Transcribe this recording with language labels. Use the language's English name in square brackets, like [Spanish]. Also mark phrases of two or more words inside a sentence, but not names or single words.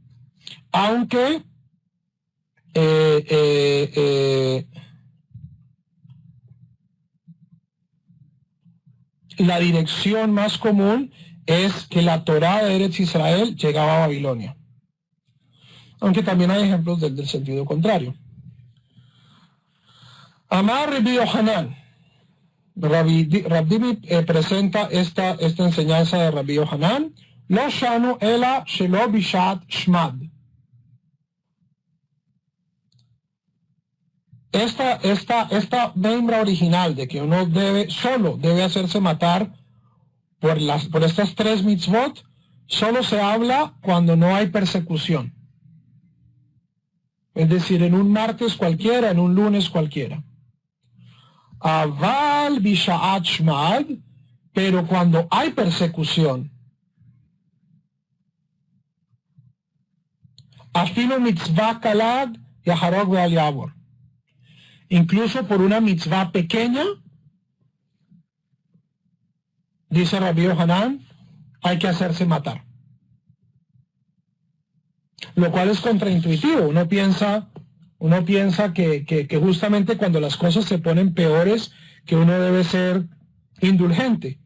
[Spanish] Aunque la dirección más común es que la Torá de Eretz Israel llegaba a Babilonia. Aunque también hay ejemplos del sentido contrario. [Hebrew] אמר רבי יוחנן. [Spanish] Rabdimi presenta esta enseñanza de Rabbi Yohanan. [Hebrew] לא שנו אלא שלא בשעת שמד. [Spanish] Esta membra original de que uno solo debe hacerse matar por estas tres mitzvot, solo se habla cuando no hay persecución. Es decir, en un martes cualquiera, en un lunes cualquiera. [Hebrew] אבל בשעת שמד, [Spanish] pero cuando hay persecución, [Hebrew] אפילו מצוה קלה יהרג ואל יעבור. [Spanish] Incluso por una mitzvah pequeña, dice Rabbi Yohanan, hay que hacerse matar. Lo cual es contraintuitivo. Uno piensa que justamente cuando las cosas se ponen peores, que uno debe ser indulgente.